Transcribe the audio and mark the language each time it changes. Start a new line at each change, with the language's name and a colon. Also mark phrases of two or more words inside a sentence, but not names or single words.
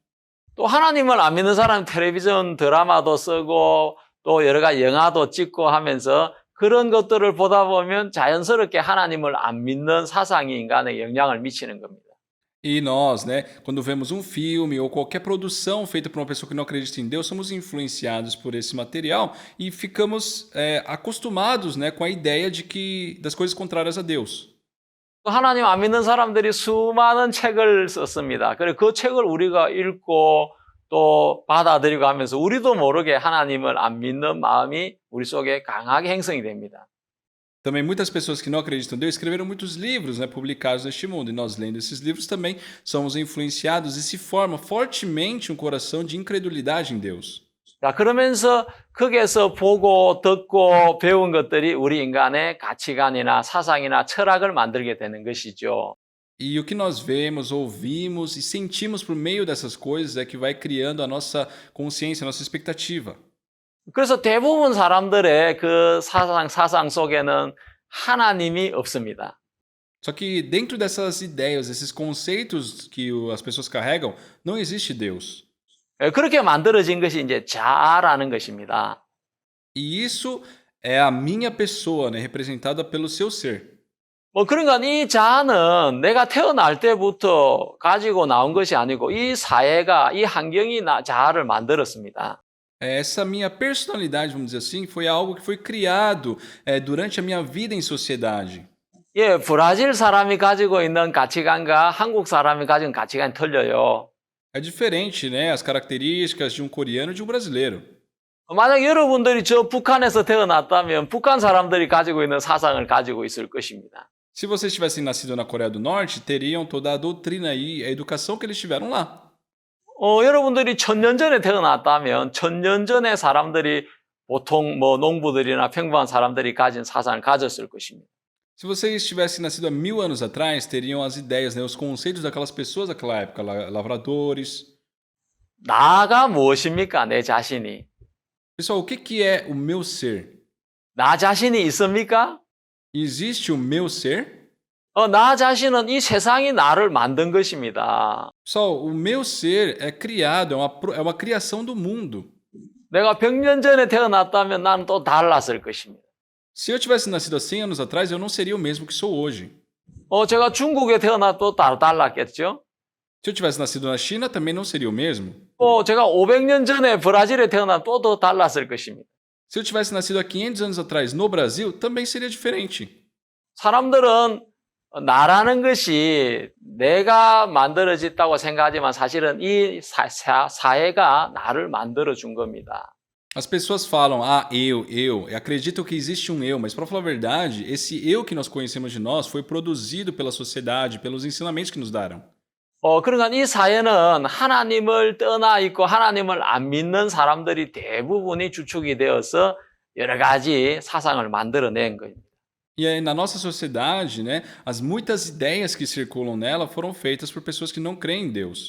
Korean: 또 하나님을 안 믿는 사람 텔레비전 드라마도 쓰고 또 여러 가지 영화도 찍고 하면서 그런 것들을 보다 보면 자연스럽게 하나님을 안 믿는 사상이 인간에 영향을 미치는 겁니다.
Portuguese: E nós, né, quando vemos um filme ou qualquer produção feita por uma pessoa que não acredita em Deus, somos influenciados por esse material e ficamos acostumados, né, com a ideia de que das coisas contrárias a Deus.
Korean: 하나님 안 믿는 사람들이 수많은 책을 썼습니다. 그래서 그 책을 우리가 읽고 또 받아들이고 하면서 우리도 모르게 하나님을 안 믿는 마음이 우리 속에 강하게 형성이 됩니다.
Portuguese: Também muitas pessoas que não acreditam em Deus escreveram muitos livros, né, publicados neste mundo. E nós, lendo esses livros, também somos influenciados e se forma fortemente um coração de incredulidade em Deus.
Korean: 자, 그러면서 거기에서 보고 듣고 배운 것들이 우리 인간의 가치관이나 사상이나 철학을 만들게 되는 것이죠.
Portuguese: E o que nós vemos, ouvimos e sentimos por meio dessas coisas é que vai criando a nossa consciência, a nossa expectativa.
Korean: 그래서 대부분 사람들의 그 사상 속에는 하나님이 없습니다.
Portuguese: Só que dentro dessas ideias, esses conceitos que as pessoas carregam, não existe Deus.
Korean: 그렇게 만들어진 것이 이제 자아라는 것입니다.
Portuguese: E isso é a minha pessoa, né, representada pelo seu ser.
Korean: 그러니까 이 자아는 내가 태어날 때부터 가지고 나온 것이 아니고 이 사회가, 이 환경이 자아를 만들었습니다.
Portuguese: Essa minha personalidade, vamos dizer assim, foi algo que foi criado durante a minha vida em sociedade.
Korean: 브라질 사람이 가지고 있는 가치관과 한국 사람이 가진 가치관이 틀려요.
Portuguese: É diferente, né, as características de um coreano e de um brasileiro.
Korean: 만약 여러분들이 저 북한에서 태어났다면 북한 사람들이 가지고 있는 사상을 가지고 있을 것입니다.
Portuguese: Se vocês tivessem nascido na Coreia do Norte, teriam toda a doutrina e a educação que eles tiveram lá.
Korean: 여러분들이 1000년 전에 태어났다면 1000년 전에 사람들이 보통 농부들이나 평범한 사람들이 가진 사상을 가졌을 것입니다.
Portuguese: Se vocês tivessem nascido há 1000 anos atrás, teriam as ideias, né, os conceitos daquelas pessoas daquela época, lavradores.
Korean: 나가 무엇입니까? 내 자신이.
Portuguese: Pessoal, o que é o meu ser?
Korean: 나 자신이 있습니까?
Portuguese: Existe o meu ser?
Korean: 나 자신은 이 세상이 나를 만든 것입니다.
Portuguese: Pessoal, o meu ser é criado, é uma criação do mundo.
Korean: 내가 100년 전에 태어났다면 나는 또 달랐을 것입니다.
Portuguese: Se eu tivesse nascido há 100 anos atrás, eu não seria o mesmo que sou hoje.
Korean: 제가 중국에 태어나도 달랐겠죠?
Portuguese: Se eu tivesse nascido na China, também não seria o mesmo.
Korean: 제가 500년 전에 브라질에 태어나도 더 달랐을 것입니다.
Portuguese: Se eu tivesse nascido há 500 anos atrás no Brasil, também seria diferente.
Korean: 사람들은 나라는 것이 내가 만들어졌다고 생각하지만 사실은 이 사회가 나를 만들어준 겁니다.
Portuguese: As pessoas falam, eu, e acreditam que existe um eu, mas para falar a verdade, esse eu que nós conhecemos de nós foi produzido pela sociedade, pelos ensinamentos que nos deram.
Korean: 그러니까 이 사회는 하나님을 떠나 있고 하나님을 안 믿는 사람들이 대부분이 주축이 되어서 여러 가지 사상을 만들어낸 거입니다.
Portuguese: E aí, na nossa sociedade, né, as muitas ideias que circulam nela foram feitas por pessoas que não creem em Deus.